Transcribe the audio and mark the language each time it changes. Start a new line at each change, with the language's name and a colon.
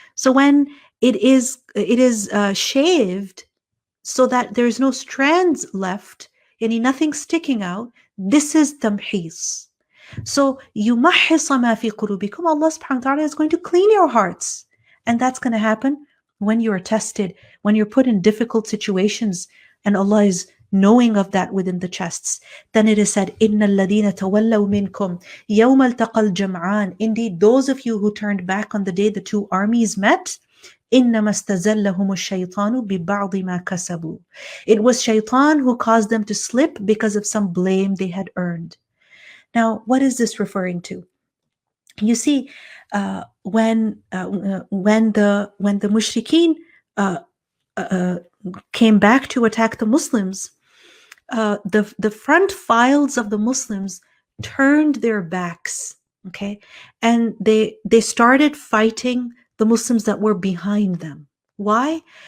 English: So when it is shaved so that there's no strands left, nothing sticking out, this is tamhis. So
Arabic: يُمَحِّصَ مَا فِي قُلُوبِكُمْ,
English: Allah subhanahu wa ta'ala is going to clean your hearts. And that's going to happen when you are tested, when you're put in difficult situations, and Allah is knowing of that within the chests. Then it is said,
Arabic: إِنَّ الَّذِينَ تَوَلَّوْا مِنْكُمْ يَوْمَ الْتَقَى الْجَمْعَانِ.
English: Indeed, those of you who turned back on the day the two armies met,
Arabic: إِنَّمَا اسْتَزَلَّهُمُ الشَّيْطَانُ بِبَعْضِ مَا كَسَبُوا.
English: It was shaitan who caused them to slip because of some blame they had earned. Now, what is this referring to? You see, when the mushrikeen came back to attack the Muslims, the front files of the Muslims turned their backs, okay, and they started fighting the Muslims that were behind them. Why?